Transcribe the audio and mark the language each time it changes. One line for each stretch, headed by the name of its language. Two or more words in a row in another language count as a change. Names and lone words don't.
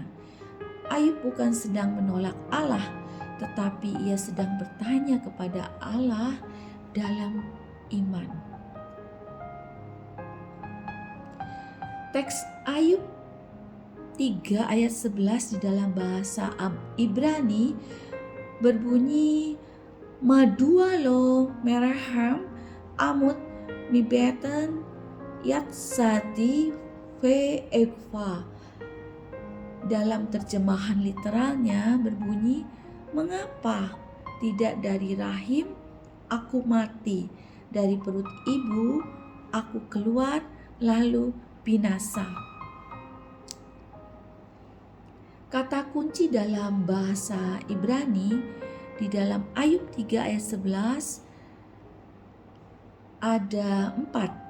Indonesian: Ayub bukan sedang menolak Allah, tetapi ia sedang bertanya kepada Allah dalam iman. Teks Ayub 3 ayat 11 di dalam bahasa Ibrani berbunyi,
Hebrew: מדוע לא מרחם אמות מבטן יצאתי ואגוע.
Indonesian: Dalam terjemahan literalnya berbunyi, mengapa tidak dari rahim aku mati, dari perut ibu aku keluar lalu binasa. Kata kunci dalam bahasa Ibrani di dalam Ayub 3 ayat 11 ada 4.